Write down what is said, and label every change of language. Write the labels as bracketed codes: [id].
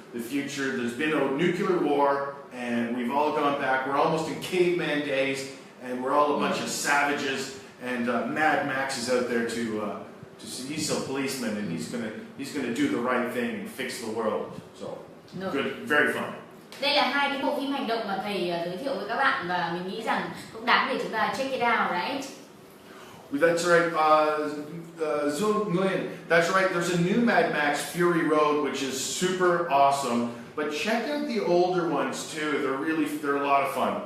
[en] The future, there's been a nuclear war, and we've all gone back. We're almost in caveman days, and we're all a bunch of savages. And Mad Max is out there he's a policeman, and he's gonna do the right thing and fix the world. So good, very fun. [vi] Đây là hai cái bộ phim hành động mà thầy giới thiệu với các bạn và mình nghĩ rằng cũng đáng để chúng ta [en] check it out, right? That's right. Dung Nguyen. That's right. There's a new Mad Max Fury Road, which is super awesome. But check out the older ones too. They're a lot of fun.